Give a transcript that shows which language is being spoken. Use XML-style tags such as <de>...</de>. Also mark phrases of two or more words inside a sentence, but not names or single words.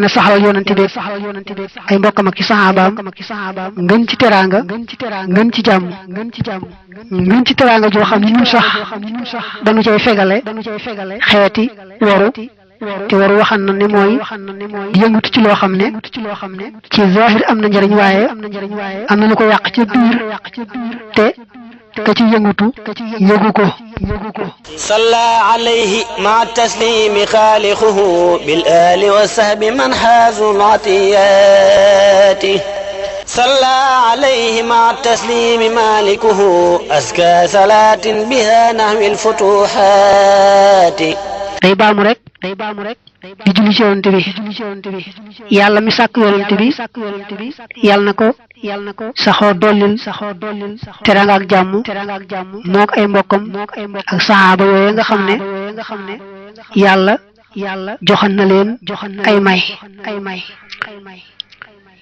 <wo>na saxalal yonante bi ay mbokkam ak ci saxaabaam ngën ci teraanga ngën ci jàmm ngën ci teraanga joo xam ne ñun sax dañu cay fegale xeeti waru te waru waxan na ne mooy di yëngutu ci loo xam ne ci zahir am na njëriñ waaye am na lu ko yàq ci biir te ka ci yëngutu yëgu ko</wo> <ar>صلى عليه مع التسليم خالقه بالآل والصحب من حاز العطيات صلى عليه مع التسليم مالكه أزكى صلاة بها نحو الفتوحات</ar> <wo>day baamu rek di julli ci yonent bi yàlla mi sàkk yonent bi yàlla na ko saxoo dollil teraanga ak jàmm mook ay mbokkam ak saxaaba yooyu nga xam ne yàlla joxan na leen ay may</wo>